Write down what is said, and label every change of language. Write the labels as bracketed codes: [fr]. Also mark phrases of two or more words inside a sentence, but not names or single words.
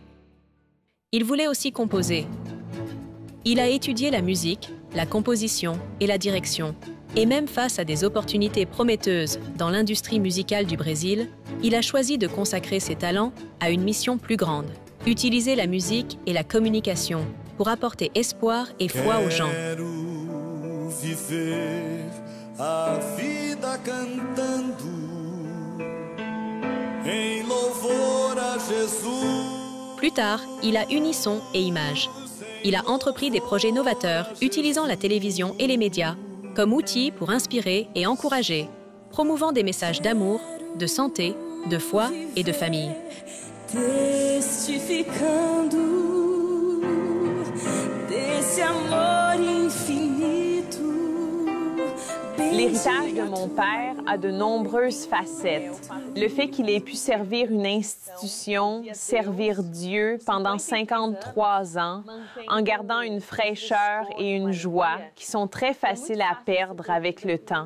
[fr] Il voulait aussi composer. Il a étudié la musique, la composition et la direction. Et même face à des opportunités prometteuses dans l'industrie musicale du Brésil, il a choisi de consacrer ses talents à une mission plus grande, utiliser la musique et la communication pour apporter espoir et foi aux gens. [pt] Viver a vida cantando em louvor a Jesus. [fr] Plus tard, il a uni son et image. Il a entrepris des projets novateurs utilisant la télévision et les médias comme outils pour inspirer et encourager, promouvant des messages d'amour, de santé, de foi et de famille. [pt] Testificando desse amor infinito. [fr] L'héritage de mon père a de nombreuses facettes. Le fait qu'il ait pu servir une institution, servir Dieu pendant 53 ans, en gardant une fraîcheur et une joie qui sont très faciles à perdre avec le temps.